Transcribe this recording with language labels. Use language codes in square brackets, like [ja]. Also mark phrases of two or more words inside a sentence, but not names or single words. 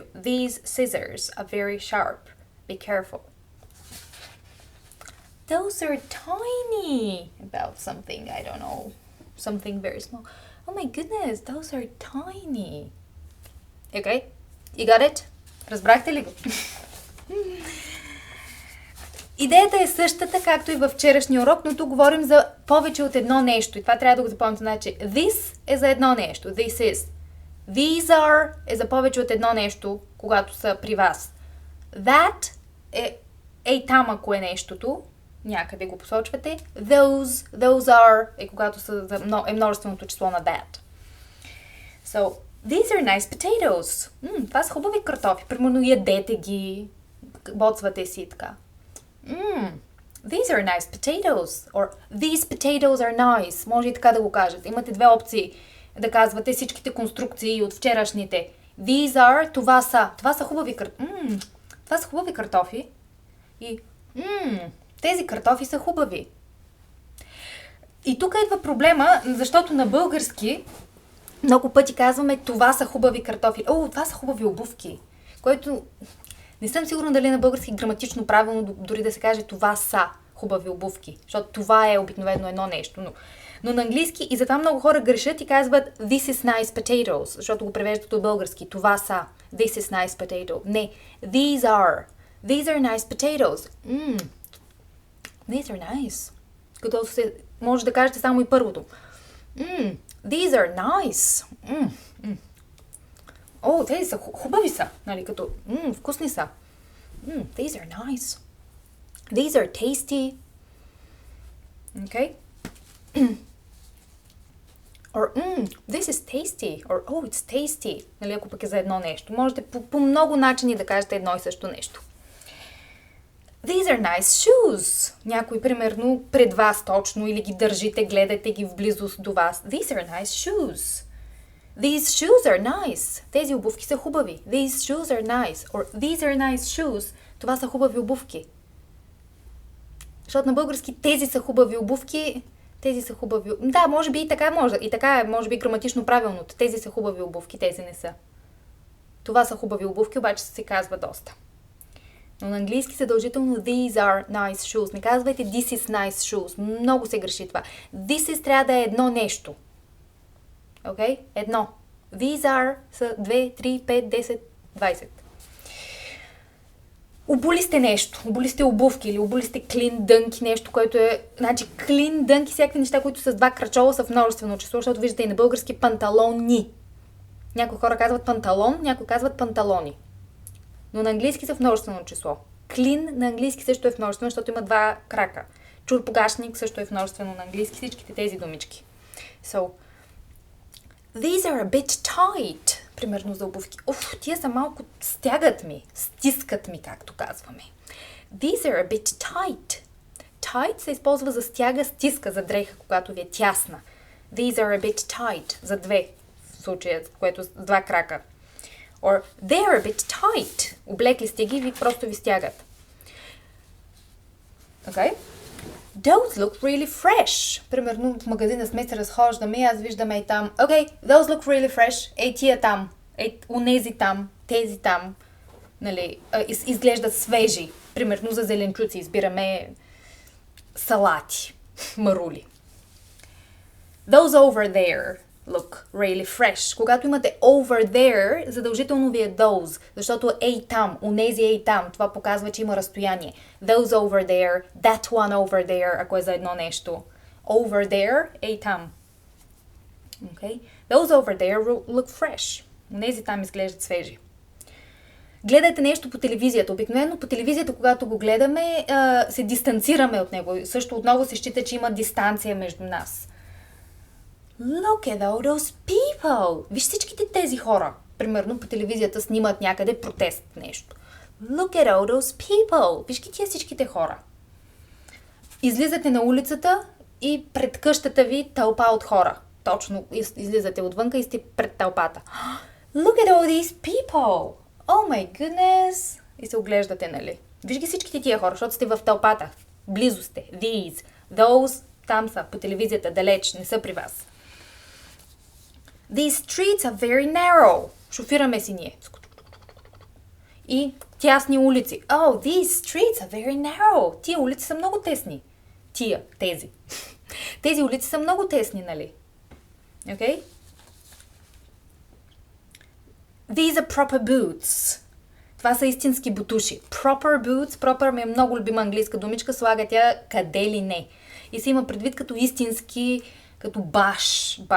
[en] These scissors are very sharp. Be careful. Those are tiny. About something, I don't know. Something very small. Oh my goodness, those are tiny. Okay? You got it? [bg] Разбрахте ли го? Идеята е същата, както и във вчерашния урок, но тук говорим за повече от едно нещо. И това трябва да го запомните. Значи, this е за едно нещо. [en] This is. These are [bg] е за повече от едно нещо, когато са при вас. That е там, ако е нещото. Някъде го посочвате. [en] Those are [bg] е когато е множественото число на that. [en] So, these are nice potatoes. [bg] Това са хубави картофи. Примерно ядете ги, боцвате си и така. [en] These are nice potatoes. Or these potatoes are nice. [bg] Може и така да го кажете. Имате две опции да казвате всичките конструкции от вчерашните. [en] These are, [bg] това са. Това са хубави картофи. Това са хубави картофи. И тези картофи са хубави. И тук идва проблема, защото на български много пъти казваме това са хубави картофи. Това са хубави обувки. Което не съм сигурна дали на български граматично правилно дори да се каже това са хубави обувки. Защото това е обикновено едно нещо. Но на английски и затова много хора грешат и казват [en] this is nice potatoes, [bg] защото го превеждат от български. Това са. [en] This is nice potato. Не. These are. These are nice potatoes. These are nice. [bg] Като може да кажете само и първото. [en] These are nice. [bg] Тези са хубави са. Нали, като вкусни са. [en] These are nice. These are tasty. Okay? Or, this is tasty. Or, it's tasty. [bg] Нали, ако пък е за едно нещо. Можете по много начини да кажете едно и също нещо. [en] These are nice shoes. [bg] Някой, примерно, пред вас точно, или ги държите, гледате ги в близост до вас. [en] These are nice shoes. These shoes are nice. [bg] Тези обувки са хубави. [en] These shoes are nice. Or, these are nice shoes. [bg] Това са хубави обувки. Защото на български тези са хубави обувки, тези са хубави... Да, може би и така може. И така е, може би, граматично правилното. Тези са хубави обувки, тези не са. Това са хубави обувки, обаче се казва доста. Но на английски задължително [en] these are nice shoes. [bg] Не казвайте [en] this is nice shoes. [bg] Много се греши това. [en] This is [bg] трябва да е едно нещо. Окей? Едно. [en] These are [bg] са 2, 3, 5, 10, 20. Обули сте нещо. Обули сте обувки или обули сте клин дънки, нещо, което е... Значи клин дънки, всякакви неща, които с два крачола са в множествено число, защото виждате и на български панталони. Някои хора казват панталон, някои казват панталони. Но на английски са в множествено число. Клин на английски също е в множествено, защото има два крака. Чурпогашник също е в множествено на английски. Всичките тези думички. [en] So, these are a bit tight. [bg] Примерно за обувки. Тия са малко стягат ми. Стискат ми, както казваме. [en] These are a bit tight. Tight [bg] се използва за стяга, стиска, за дреха, когато ви е тясна. [en] These are a bit tight. [bg] За две. В случая, което с два крака. [en] Or they are a bit tight. [bg] Облекли сте ги и просто ви стягат. [en] Okay? Those look really fresh. [bg] Примерно в магазина сме се разхождаме и аз виждам ей там. [en] Okay, those look really fresh. [bg] Ей тия там. Ей унези там. Тези там. Нали, изглеждат свежи. Примерно за зеленчуци избираме салати. Марули. [en] Those over there look really fresh. [bg] Когато имате [en] over there, [bg] задължително ви е those, защото ей там, унези ей там, това показва, че има разстояние. [en] Those over there, that one over there, [bg] ако е за едно нещо. [en] Over there, [bg] ей там. [en] Okay? Those over there look fresh. [bg] Унези там изглеждат свежи. Гледайте нещо по телевизията. Обикновено по телевизията, когато го гледаме, се дистанцираме от него. Също отново се счита, че има дистанция между нас. [en] Look at all those people! [bg] Виж всичките тези хора. Примерно по телевизията снимат някъде протест нещо. [en] Look at all those people! [bg] Виж ги тия всичките хора. Излизате на улицата и пред къщата ви тълпа от хора. Точно излизате отвънка и сте пред тълпата. [en] Look at all these people! Oh my goodness! [bg] И се оглеждате, нали? Виж ги всичките тия хора, защото сте в тълпата. Близо сте. [en] These. Those. [bg] Там са, по телевизията, далеч, не са при вас. [en] These streets are very narrow. [bg] Шофираме си ние. И тясни улици. [en] Oh, these streets are very narrow. [bg] Тия улици са много тесни. Тези. Тези улици са много тесни, нали? [en] Okay? These are proper boots. [bg] Това са истински бутуши. [en] Proper boots. Proper [bg] ми е много любима английска думичка. Слага тя къде ли не. И се има предвид като истински, като баш.